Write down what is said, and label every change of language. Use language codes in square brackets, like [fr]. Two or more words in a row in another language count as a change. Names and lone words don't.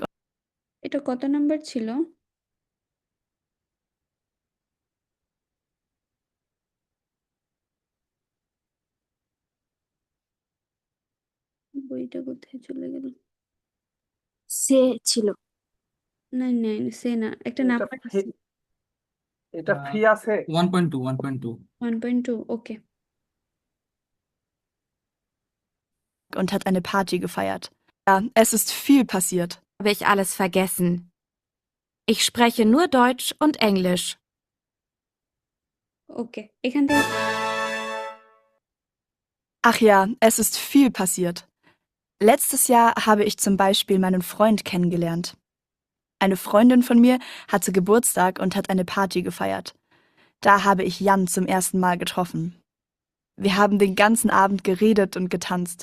[bn] এটা কত নাম্বার ছিল? বইটা কোথায় চলে গেল? সে ছিল। না না, সে না, একটা এটা নাম্বার ফ্রি, আছে। এটা ফ্রি আছে। 1.2 1.2। 1.2, ওকে। [de] Und hat eine Party gefeiert. Ja, es ist viel passiert. Habe ich alles vergessen. Ich spreche nur Deutsch und Englisch. [bn] ওকে, এখান থেকে [de] Ach ja, es ist viel passiert. Letztes Jahr habe ich zum Beispiel meinen Freund kennengelernt. Eine Freundin von mir hatte Geburtstag und hat eine Party gefeiert. Da habe ich Jan zum ersten Mal getroffen. Wir haben den ganzen Abend geredet und getanzt.